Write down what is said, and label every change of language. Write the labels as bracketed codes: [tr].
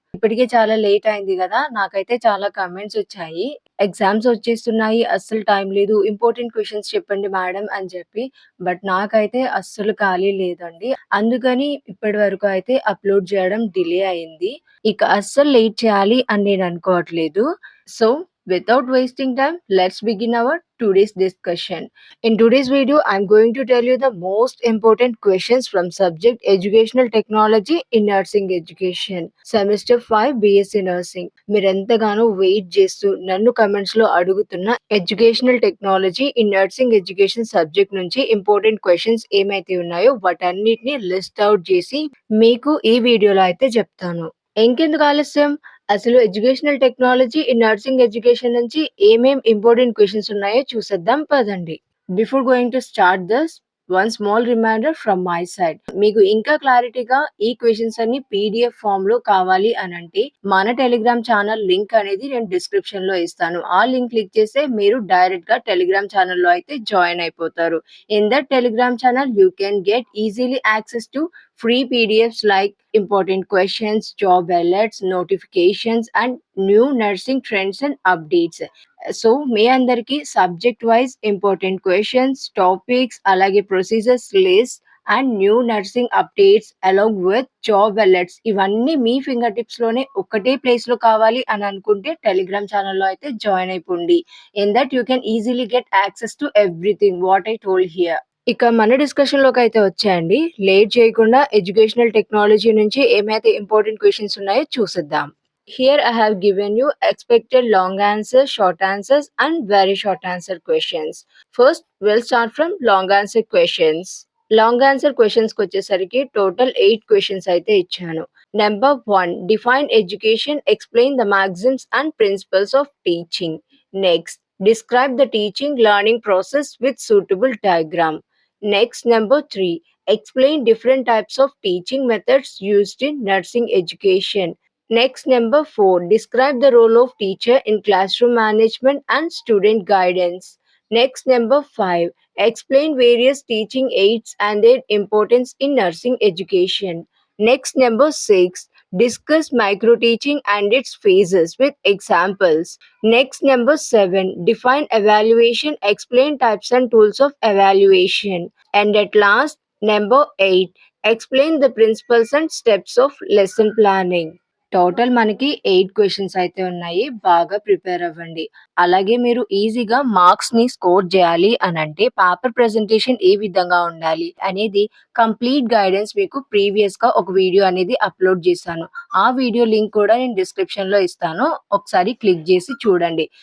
[te] ఇప్పటికే చాలా లేట్ అయింది కదా, నాకైతే చాలా కమెంట్స్ వచ్చాయి. ఎగ్జామ్స్ వచ్చేస్తున్నాయి, అస్సలు టైం లేదు, ఇంపార్టెంట్ క్వశ్చన్స్ చెప్పండి మేడం అని చెప్పి. బట్ నాకైతే అస్సలు ఖాళీ లేదండి. అందుకని ఇప్పటి వరకు అయితే అప్లోడ్ చేయడం డిలే అయింది. ఇక అస్సలు లేట్ చేయాలి అని నేను అనుకోవట్లేదు. [en] So without wasting time, let's begin our today's discussion. In today's video, I'm going to tell you the most important questions from subject Educational Technology in Nursing Education. Semester 5 BSc Nursing. [te] మీరెంతగానో wait చేస్తూ నన్ను comments లో అడుగుతున్న educational technology in nursing education subject నుంచి important questions ఏమైతే ఉన్నాయో వాటన్నిటిని list out చేసి మీకు ఈ వీడియోలో అయితే చెప్తాను. ఇంకెందుకు ఆలస్యం, అసలు educational technology in nursing education నుంచి ఏమేం ఇంపార్టెంట్ క్వశ్చన్స్ ఉన్నాయో చూసేద్దాం పదండి. [en] Before going to start this, one small reminder from my side. [te] మీకు ఇంకా క్లారిటీగా ఈ క్వశ్చన్స్ అన్ని పీడిఎఫ్ ఫామ్ లో కావాలి అని అంటే మన టెలిగ్రామ్ ఛానల్ లింక్ అనేది నేను డిస్క్రిప్షన్ లో ఇస్తాను. ఆ లింక్ క్లిక్ చేస్తే మీరు డైరెక్ట్ గా టెలిగ్రామ్ ఛానల్ లో అయితే జాయిన్ అయిపోతారు. [en] In that Telegram channel you can get easily access to free PDFs like important questions, job alerts, notifications, and new nursing trends and updates. [te] So మీ అందరికి subject wise important questions, topics, అలాగే procedures list and new nursing updates along with job alerts ఇవన్నీ మీ finger tips లోనే ఒకటే place లో కావాలి అని అనుకుంటే Telegram ఛానల్లో అయితే జాయిన్ అయిపోండి. [en] In that you can easily get access to everything what I told here. [te] ఇక మన డిస్కషన్ లోకి అయితే వచ్చేయండి. లేట్ చేయకుండా ఎడ్యుకేషనల్ టెక్నాలజీ నుంచి ఏమైతే ఇంపార్టెంట్ క్వశ్చన్స్ ఉన్నాయో చూసేద్దాం. [en] Here I have given you expected long answers, short answers, and very short answer questions. First, we'll start from long answer questions. [te] Long answer questions కి వచ్చేసరికి టోటల్ 8 క్వశ్చన్స్ అయితే ఇచ్చాను. [en] Number 1, define education, explain the maxims and principles of teaching. Next, describe the teaching learning process with suitable diagram. Next, number 3, explain different types of teaching methods used in nursing education. Next, number 4, describe the role of teacher in classroom management and student guidance. Next, number 5, explain various teaching aids and their importance in nursing education. Next, number 6, discuss micro teaching and its phases with examples. Next, number 7, define evaluation, explain types and tools of evaluation. And at last, number 8, explain the principles and steps of lesson planning. [te] Total మనకి 8 questions అయితే ఉన్నాయి. బాగా prepare అవ్వండి. అలాగే మీరు ఈజీగా marks ని score చేయాలి అని అంటే పేపర్ ప్రెజెంటేషన్ ఏ విధంగా ఉండాలి అనేది కంప్లీట్ గైడెన్స్ మీకు ప్రీవియస్ గా ఒక వీడియో అనేది అప్లోడ్ చేశాను. ఆ వీడియో లింక్ కూడా నేను డిస్క్రిప్షన్ లో ఇస్తాను. ఒకసారి క్లిక్ చేసి చూడండి.